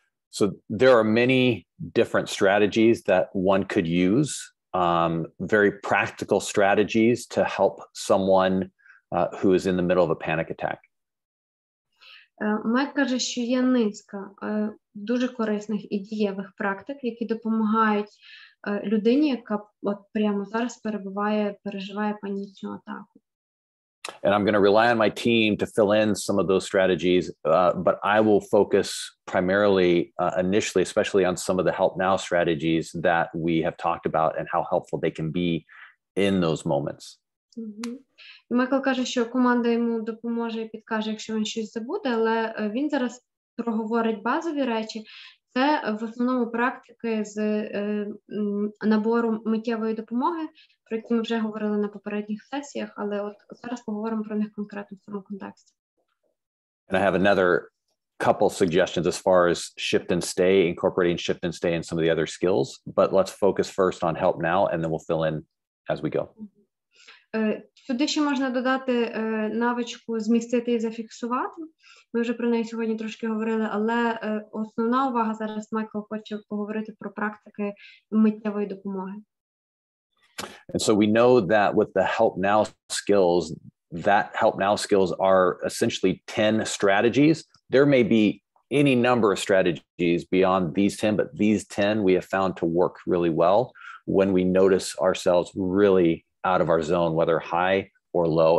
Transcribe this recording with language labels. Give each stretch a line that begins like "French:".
English: So there are many different strategies that one could use, very practical strategies to help someone who is in the middle of a panic attack.
Ukrainian: Майк каже, що є низка дуже корисних і дієвих практик, які допомагають людині, яка от прямо зараз переживає панічну атаку.
English: And I'm going to rely on my team to fill in some of those strategies, but I will focus primarily initially, especially on some of the help now strategies that we have talked about and how helpful they can be in those moments.
Ukrainian: Майкл каже, що команда йому допоможе і підкаже, якщо він щось забуде, але він зараз проговорить базові речі. Це в основному практики з набору миттєвої допомоги, про які ми вже говорили на попередніх сесіях, але от зараз поговоримо про них конкретно в цьому контексті.
English: And I have another couple suggestions as far as shift and stay, incorporating shift and stay in some of the other skills, but let's focus first on help now, and then we'll fill in as we go.
Ukrainian: Сюди ще можна додати навичку змістити і зафіксувати. Ми вже про неї сьогодні трошки говорили, але основна увага зараз Майкл хоче поговорити про практики миттєвої допомоги.
English: And so we know that with the help now skills, that help now skills are essentially 10 strategies. There may be any number of strategies beyond these 10, but these 10 we have found to work really well when we notice ourselves really out of our zone, whether high or low.